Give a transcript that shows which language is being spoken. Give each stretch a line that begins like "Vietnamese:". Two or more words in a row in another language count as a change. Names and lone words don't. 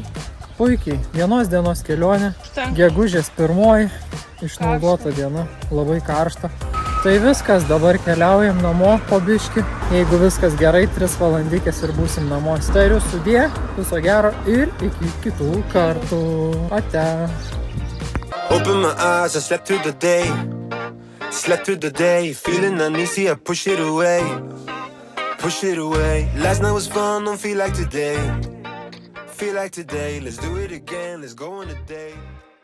Lithuanian: Puikiai. Vienos dienos kelionė. Gegužės 1. Išnaudota diena. Labai karšta. Tai viskas, dabar keliaujam namo po biškį. Jeigu viskas gerai, 3 valandikės ir būsim namo. Tariu sudie, viso gero ir iki kitų kartų. Ate.
English: Open my eyes, I slept through the day. Slept through the day, feeling uneasy, I push it away. Push it away. Last night was fun, don't feel like today. Feel like today, let's do it again, let's go on a day.